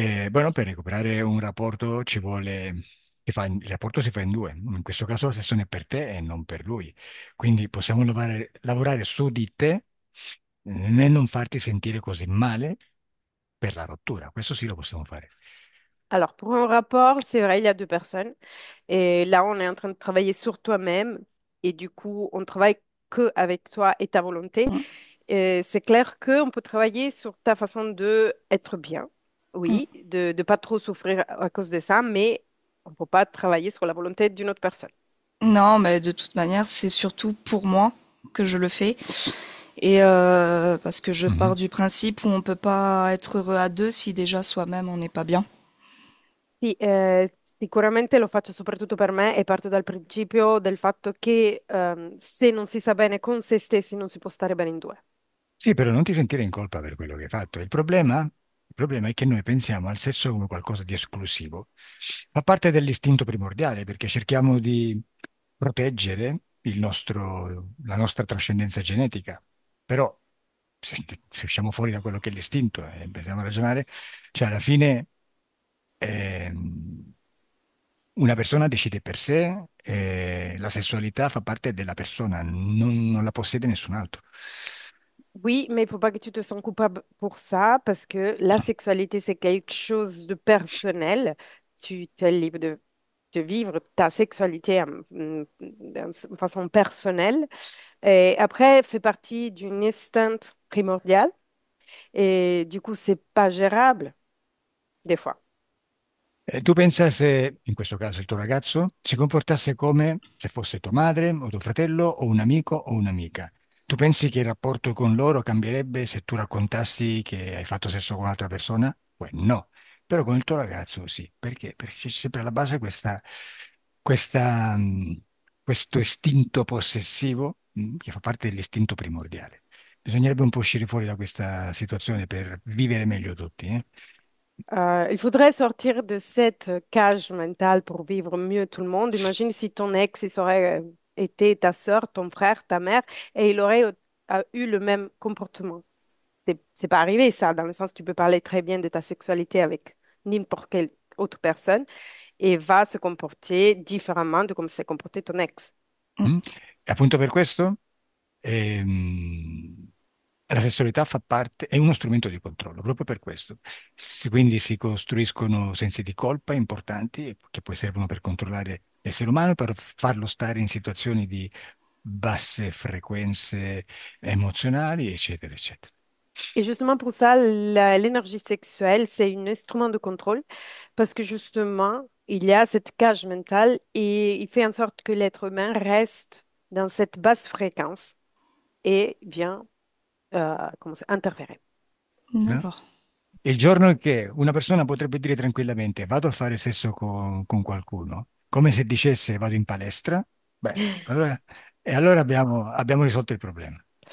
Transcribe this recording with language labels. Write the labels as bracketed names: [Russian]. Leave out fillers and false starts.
[Italian] Bueno, per recuperare un rapporto ci vuole, il rapporto si fa in due, in questo caso la sessione è per te e non per lui, quindi possiamo lavorare su di te nel non farti sentire così male per la rottura, questo sì lo possiamo fare. [French] Alors, pour un rapport, c'est vrai, il y a deux personnes. Et là, on est en train de travailler sur toi-même. Et du coup, on travaille que avec toi et ta volonté. Et c'est clair qu'on peut travailler sur ta façon de être bien. Oui, de ne pas trop souffrir à cause de ça, mais on ne peut pas travailler sur la volonté d'une autre personne. Non, mais de toute manière, c'est surtout pour moi que je le fais. Et parce que je pars Mhm. du principe où on peut pas être heureux à deux si déjà soi-même on n'est pas bien. [Italian] Sì, sicuramente lo faccio soprattutto per me e parto dal principio del fatto che se non si sta bene con se stessi non si può stare bene in due. Sì, però non ti sentire in colpa per quello che hai fatto. Il problema è che noi pensiamo al sesso come qualcosa di esclusivo. Fa parte dell'istinto primordiale perché cerchiamo di proteggere la nostra trascendenza genetica. Però se usciamo fuori da quello che è l'istinto e iniziamo a ragionare, cioè alla fine ehm, una persona decide per sé e la sessualità fa parte della persona, non la possiede nessun altro. [French] Oui, mais il faut pas que tu te sens coupable pour ça parce que la sexualité, c'est quelque chose de personnel. Tu es libre de vivre ta sexualité d'une façon personnelle. Et après, fait partie d'une instinct primordial. Et du coup, c'est pas gérable des fois. [Italian] Tu pensa se, in questo caso, il tuo ragazzo si comportasse come se fosse tua madre o tuo fratello o un amico o un'amica? Tu pensi che il rapporto con loro cambierebbe se tu raccontassi che hai fatto sesso con un'altra persona? Poi no, però con il tuo ragazzo sì, perché? Perché c'è sempre alla base questa, questo istinto possessivo, che fa parte dell'istinto primordiale. Bisognerebbe un po' uscire fuori da questa situazione per vivere meglio tutti, eh? [French] Il faudrait sortir de cette cage mentale pour vivre mieux tout le monde. Imagine si ton ex, il serait été ta sœur, ton frère, ta mère, et il aurait a eu le même comportement. C'est pas arrivé ça, dans le sens que tu peux parler très bien de ta sexualité avec n'importe quelle autre personne et va se comporter différemment de comme s'est comporté ton ex. Mm. Mm? [Italian] E appunto per questo ehm, la sessualità fa parte, è uno strumento di controllo, proprio per questo. Quindi si costruiscono sensi di colpa importanti che poi servono per controllare l'essere umano, per farlo stare in situazioni di basse frequenze emozionali, eccetera, eccetera. [French] Et justement pour ça, l'énergie sexuelle, c'est un instrument de contrôle parce que justement, il y a cette cage mentale et il fait en sorte que l'être humain reste dans cette basse fréquence et vient comment ça, interférer. [Italian] No? [French] D'accord. [Italian] Il giorno che una persona potrebbe dire tranquillamente vado a fare sesso con qualcuno, come se dicesse vado in palestra, beh, allora abbiamo risolto il problema.